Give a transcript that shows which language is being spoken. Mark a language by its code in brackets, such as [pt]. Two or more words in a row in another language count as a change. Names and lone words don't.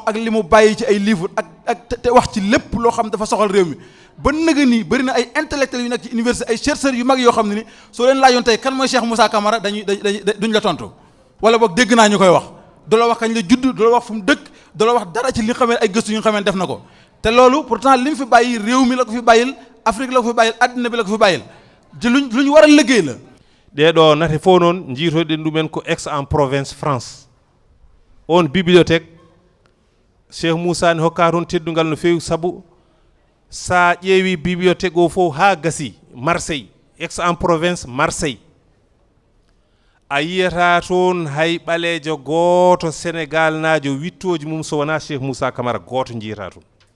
[wo] ak li mu bàyyi ci ay livre ak te wax ci lépp loo xam dafa soxal réew mi ba nëgë ni bëri na ay intellectuels yu nekk ci université ay chercheurs yu mag yoo xam ne ni soo leen laajoon tey kan mooy Cheikh Moussa Camara duñ la tontu wala boog dégg naa ñu koy wax du la wax kañ la judd du la wax fu mu dëkk du la wax dara ci li nga xamee ay gëstu yu nga xamee def na ko te loolu pourtant li mu fi bàyyi réew mi la ko fi bàyyil Afrique la ko fi bàyyil addina bi la ko fi bàyyil ci lu ñu war a liggéey la. [ff] ɗeɗo nate fof noon jiitoɗen ɗumen ko Aix-en-Provence France on bibliothèque Cheikh Moussa ne hokka toon teddungal no feewi sabu sa ƴeewi bibliothèque o fof ha gasi Marseille Aix-en-Provence Marseille a yiyata toon hay ɓaleejo gooto Sénégal naajo wittoji mum so wona Cheikh Moussa Camara gooto jiyata toon